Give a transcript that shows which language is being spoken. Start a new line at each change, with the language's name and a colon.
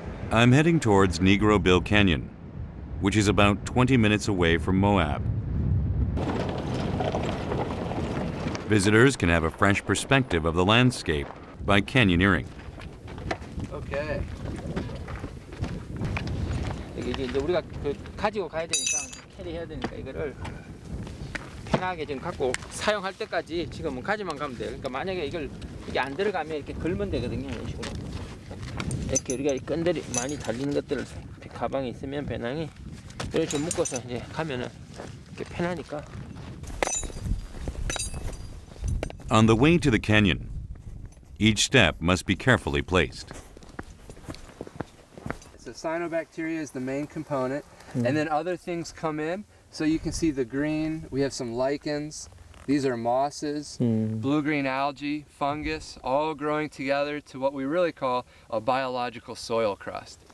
English: I'm heading towards Negro Bill Canyon, which is about 20 minutes away from Moab. Visitors can have a fresh perspective of the landscape by canyoneering. Okay.
Korean: 이게 이제 우리가 그 가지고 가야 되니까 캐리해야 되니까 이거를 편하게 지금 갖고 사용할 때까지 지금은 가지만 가면 돼요. 그러니까 만약에 이게 안 들어가면 이렇게 걸면 되거든요. 이런 식으로. 이렇게 우리가 이 끈들이 많이 달리는 것들을 가방에 있으면 배낭이 이런 식으로 묶어서 이제 가면은 이렇게 편하니까.
English: On the way to the canyon, each step must be carefully placed. So cyanobacteria is the main component, and then other things come in. So you can see the green, we have some lichens, these are mosses, blue-green algae, fungus, all growing together to what we really call a biological soil crust.